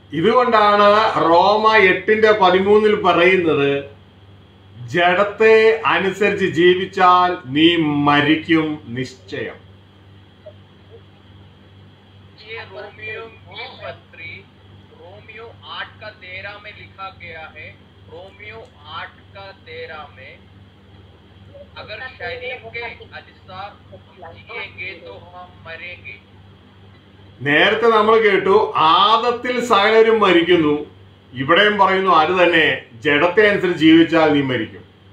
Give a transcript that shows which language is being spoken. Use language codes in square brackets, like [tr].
[ml] ഇതുകൊണ്ടാണ് റോമ 8:13 പറയുന്നത്, ജഡത്തെ അനുസരിച്ച് ജീവിച്ചാൽ നീ മരിക്കും നിശ്ചയം. [hi] ये रोमियो की पत्री रोमियो 8:13 में लिखा गया है। रोमियो 8:13 में अगर शरीर के अनुसार जिएंगे तो हम मरेंगे। [ml] നേരത്തെ നമ്മൾ കേട്ടു ആദത്തിൽ സകലരും മരിക്കുന്നു. ഇവിടെയും പറയുന്നു അത് തന്നെ, ജഡത്തെ അനുസരിച്ച് ജീവിച്ചാൽ നീ മരിക്കും.